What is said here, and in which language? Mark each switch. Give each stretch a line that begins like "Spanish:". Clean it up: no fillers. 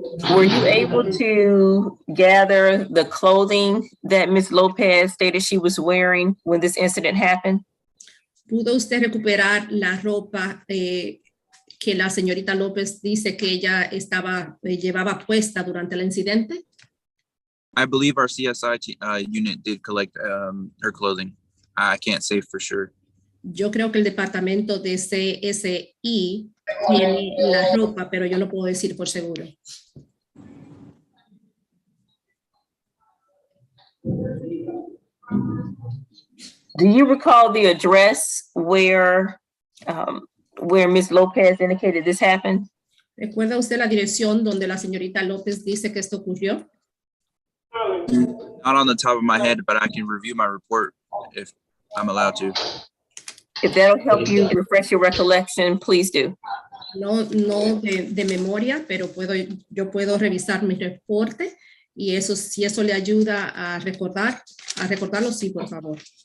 English: Were you able to gather the clothing that Ms. Lopez stated she was wearing when this incident happened?
Spanish: ¿Pudo usted recuperar la ropa que la señorita López dice que ella llevaba puesta durante el incidente?
English: I believe our CSI unit did collect her clothing. I can't say for sure.
Spanish: Yo creo que el departamento de CSI tiene la ropa, pero yo no puedo decir por seguro.
English: Do you recall the address where Ms. Lopez indicated this happened?
Spanish: ¿Recuerda usted la dirección donde la señorita López dice que esto ocurrió?
English: Not on the top of my head, but I can review my report if I'm allowed to. If that'll help you refresh your recollection, please do.
Spanish: No de memoria, pero yo puedo revisar mi reporte y eso, si eso le ayuda a recordarlo, sí, por favor.